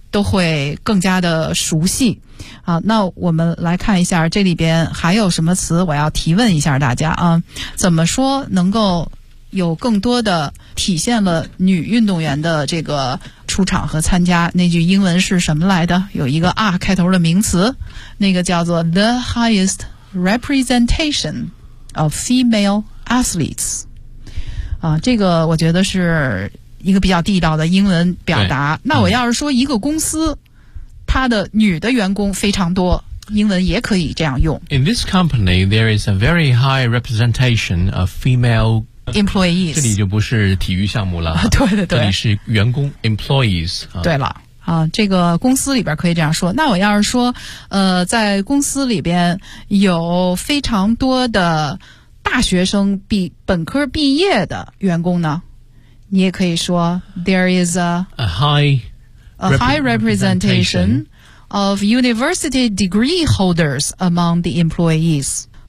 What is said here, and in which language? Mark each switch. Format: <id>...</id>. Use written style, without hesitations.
<zh>都会更加的熟悉。好，那我们来看一下这里边还有什么词我要提问一下大家啊，怎么说能够有更多的体现了女运动员的这个出场和参加，那句英文是什么来的，有一个 R 开头的名词，那个叫做</zh> <en>The highest representation of female athletes</en> <zh>啊，这个我觉得是一个比较地道的英文表达。那我要是说一个公司他的女的员工非常多，英文也可以这样用。</zh> <en>In this company, there is a very high representation of female employees.</en> <zh>这里就不是体育项目了。对对对。这里是员工 employees.、对了。啊，这个公司里边可以这样说。那我要是说在公司里边有非常多的大学生比本科毕业的员工呢，你也可以说</zh> <en>there is a high representation of university degree holders among the employees.</en>